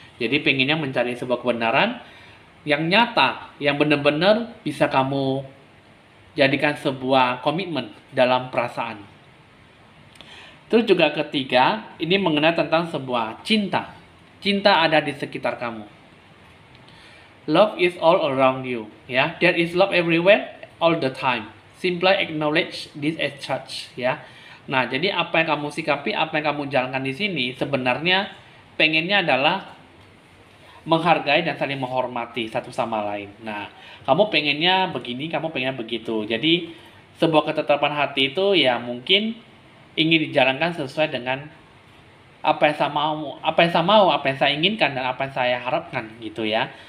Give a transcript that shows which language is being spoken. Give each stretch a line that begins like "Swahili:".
Indonesian: Jadi pengennya mencari sebuah kebenaran yang nyata, yang benar-benar bisa kamu jadikan sebuah komitmen dalam perasaan. Terus juga ketiga, ini mengenai tentang sebuah cinta. Cinta ada di sekitar kamu.
English: Love is all around you, ya. There is love everywhere, all the time. simply acknowledge this as such ya.
Indonesian: Nah, jadi apa yang kamu sikapi, apa yang kamu jalankan di sini sebenarnya pengennya adalah menghargai dan saling menghormati satu sama lain. Nah, kamu pengennya begini, kamu pengennya begitu. Jadi, sebuah ketetapan hati itu ya mungkin ingin dijalankan sesuai dengan apa yang saya mau, apa yang saya inginkan dan apa yang saya harapkan gitu ya.